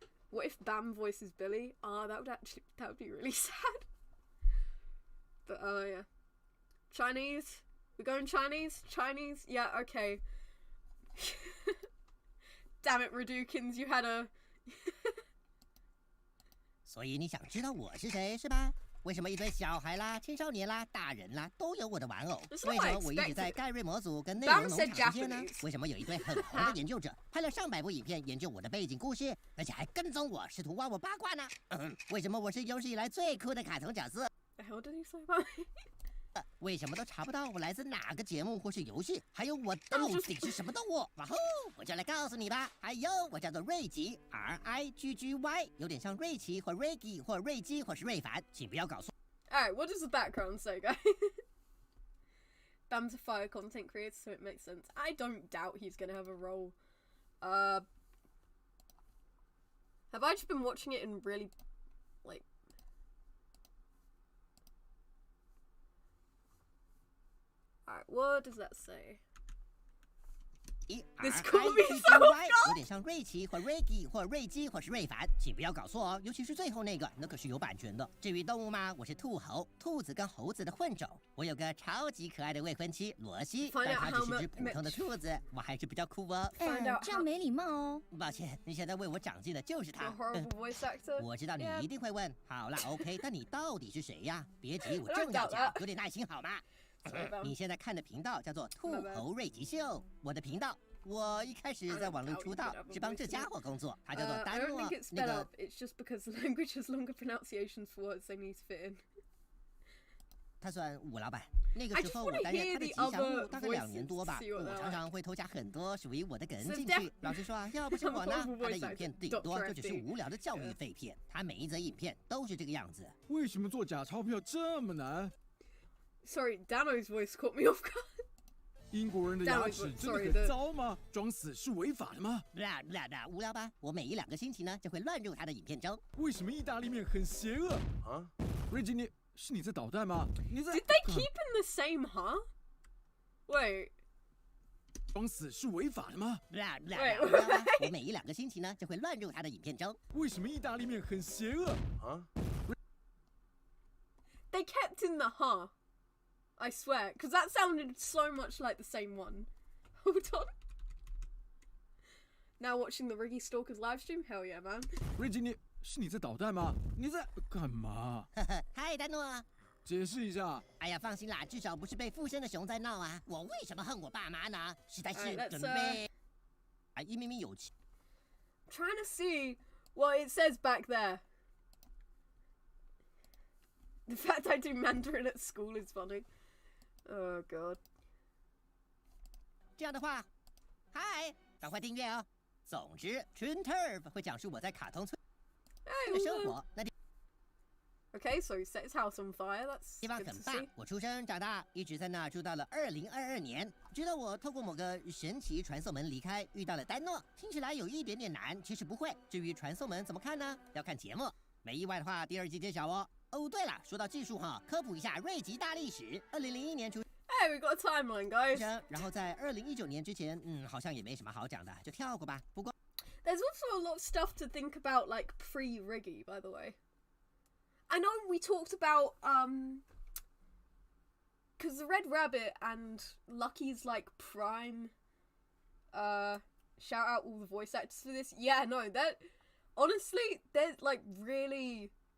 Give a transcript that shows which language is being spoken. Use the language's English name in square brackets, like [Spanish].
[English] What if Bam voices Billy? That would be really sad. But yeah, Chinese. We're going Chinese. Chinese. Yeah. Okay. Damn it, Radukins, you had a. [Chinese] 所以你想知道我是谁是吧？为什么一堆小孩啦、青少年啦、大人啦都有我的玩偶？为什么我一直在盖瑞模组跟内容农场之间呢？为什么有一堆很红的研究者拍了上百部影片研究我的背景故事，而且还跟踪我，试图挖我八卦呢？为什么我是有史以来最酷的卡通角色？ [English] The hell did he say about me? [Chinese] 为什么都查不到我来自哪个节目或是游戏？还有我到底是什么动物？然后我就来告诉你吧。还有，我叫做瑞吉 ，RIGGY， 有点像瑞奇或 Riggy 或瑞基或是瑞凡，请不要搞错。 [English] Alright, what does the background say, guys? Bam's a fire content creator, so it makes sense. I don't doubt he's gonna have a role. Have I just been watching it and really, like... Alright, what does that say? This called me so dumb. [Chinese] 有点像瑞奇或 Riggy 或瑞基或是瑞凡，请不要搞错哦，尤其是最后那个，那可是有版权的。至于动物嘛，我是兔猴，兔子跟猴子的混种。我有个超级可爱的未婚妻罗西，但她只是只普通的兔子，我还是比较酷哦。这样没礼貌哦。抱歉，你现在为我长进的就是他。我知道你一定会问，好啦 OK， 但你到底是谁呀？别急，我正要讲，有点耐心好吗？你现在看的频道叫做兔猴瑞吉秀，我的频道。我一开始在网络出道是帮这家伙工作，他叫做丹诺。那个 [English] It's just because the language has longer pronunciations for words they need to fit in. [Chinese] 他算我老板。那个时候我担任他的吉祥物，大概2年多吧。我常常会偷加很多属于我的梗进去。老实说啊，要不是我呢，他的影片顶多就只是无聊的教育废片。他每一则影片都是这个样子。为什么做假钞票这么难？ [English] Sorry, Dano's voice caught me off guard. [Chinese] 英国人的牙齿真的很糟吗？装死是违法的吗？无聊吧？我每1-2个星期呢就会乱入他的影片中。为什么意大利面很邪恶啊？瑞吉，你在捣蛋吗？你在 [English] Did they keep in the same, huh? Wait. [Chinese] 装死是违法的吗？无聊吧？我每1-2个星期呢就会乱入他的影片中。为什么意大利面很邪恶啊 [English] They kept in the huh. I swear, because that sounded so much like the same one. Hold on. Now watching the Riggy Stalkers livestream? Hell yeah, man. [Chinese] Riggy, 你在捣蛋吗？你在干嘛？嗨，丹诺。解释一下。哎呀，放心啦，至少不是被附身的熊在闹啊。我为什么恨我爸妈呢？实在是准备。明明有钱。 [English] Trying to see what it says back there. The fact I do Mandarin at school is funny. Oh god. [Chinese] 这样的话，嗨，赶快订阅哦。总之 ，Toon Turf 会讲述我在卡通村的生活。那 [English] Okay, so he set his house on fire. That's [Chinese] 地方很棒。我出生长大，一直在那住到了2022年。直到我透过某个神奇传送门离开，遇到了丹诺。听起来有一点点难，其实不会。至于传送门怎么看呢？要看节目。没意外的话，第2季揭晓哦。哦，对了，说到技术哈，科普一下瑞吉大历史。 2001年出。 [English] Hey, we got a timeline, guys. [Chinese] 然后在2019年之前，好像也没什么好讲的，就跳过吧。不过 [English] ，there's also a lot of stuff to think about, like pre-Riggy, by the way. I know we talked about because the Red Rabbit and Lucky's like prime. Shout out all the voice actors for this. Yeah, no, that honestly, they're like really.